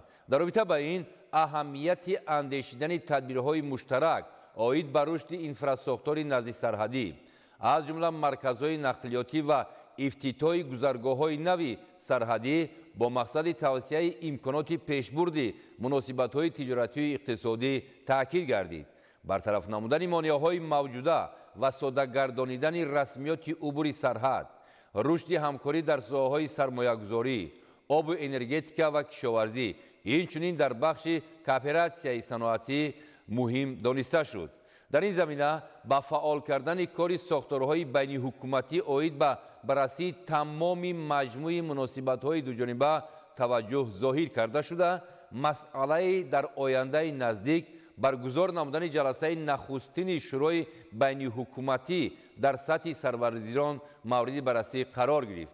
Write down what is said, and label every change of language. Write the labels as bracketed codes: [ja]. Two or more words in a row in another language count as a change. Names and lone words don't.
[fa] در رابطه با این اهمیت اندیشیدن تدبیرهای مشترک آید به رشد انفراستراکچور نزدیک سرحدی از جمله مرکزهای نقلیاتی و افتتاح گذرگاه‌های نوی سرحدی با مقصد توسعه امکانات پیشبرد مناسبت‌های تجارتی و اقتصادی تاکید گردید. برطرف نمودن مانع‌های موجوده و ساده گردانیدن رسمیات عبور سرحد، رشد همکاری در ساحه‌های سرمایه‌گذاری، آب و انرژتیکا و کشاورزی، [tg] инчунин дар бахши кооператсияи саноатӣ муҳим дониста шуд. дар ин замина ба фаъол кардани кори сохторҳои байниҳукуматӣ оид ба баррасии тамоми маҷмӯи муносибатҳои дуҷониба таваҷҷӯҳ зоҳир карда шуда, масъалаи дар ояндаи наздик баргузор намудани ҷаласаи нахустини шӯрои байниҳукуматӣ дар сатҳи сарвазирон мавриди баррасӣ қарор гирифт.